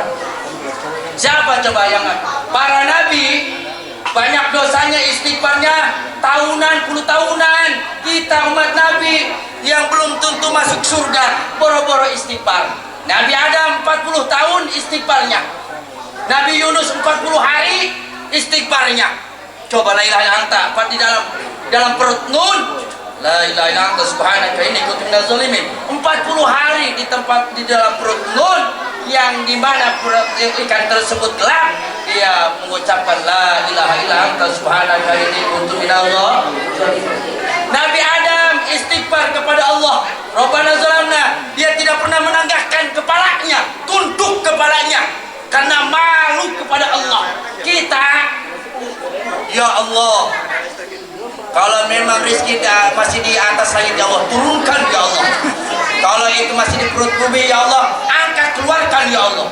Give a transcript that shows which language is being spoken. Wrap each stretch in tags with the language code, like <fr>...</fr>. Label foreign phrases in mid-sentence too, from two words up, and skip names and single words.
<id>Siapa coba yang para nabi banyak dosanya istighfarnya tahunan, puluh tahunan. Kita umat nabi yang belum tentu masuk surga boro-boro istighfar. Nabi Adam 40 tahun istighfarnya. Nabi Yunus 40 hari istighfarnya.</id> <ar>Coba لا إله إلا أنت,</ar> <id>di dalam perut Nun.</id> <ar>لا إله إلا أنت سبحانك إني كنت من الظالمين.</ar> <id>40 hari di dalam perut Nun, yang dimana ikan tersebut gelap, dia mengucapkan</id> <ar>لا إله إلا أنت سبحانك إني كنت من الظالمين.</ar> <id>Nabi Adam istighfar kepada Allah.</id> <ar>ربنا ظلمنا,</ar> <id>dia tidak pernah menanggahkan kepalanya, tunduk kepalanya karena malu kepada Allah. Kita,</id> <ar>يا الله,</ar> <id>kalau memang rezeki masih di atas langit</id> <ar>يا الله,</ar> <id>turunkan</id> <ar>يا الله.</ar> <id>Kalau itu masih di perut bumi</id> <ar>يا الله,</ar> <id>angkat keluarkan</id> <ar>يا الله.</ar>